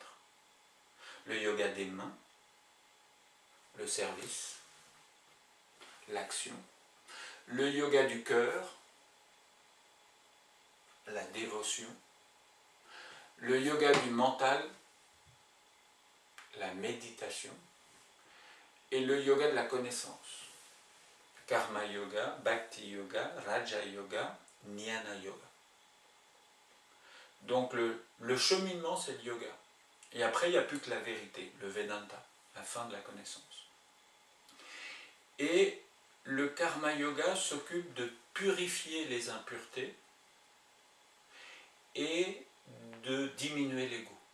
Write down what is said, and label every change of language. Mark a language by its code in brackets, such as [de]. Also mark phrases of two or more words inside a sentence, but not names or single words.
[fr] Le yoga des mains, le service, l'action. Le yoga du cœur, la dévotion. Le yoga du mental, la méditation. Et le yoga de la connaissance. Karma yoga, bhakti yoga, raja yoga, jnana yoga. Donc le cheminement, c'est le yoga. Et après, il n'y a plus que la vérité, le Vedanta, la fin de la connaissance. Et le karma yoga s'occupe de purifier les impuretés et de diminuer l'ego.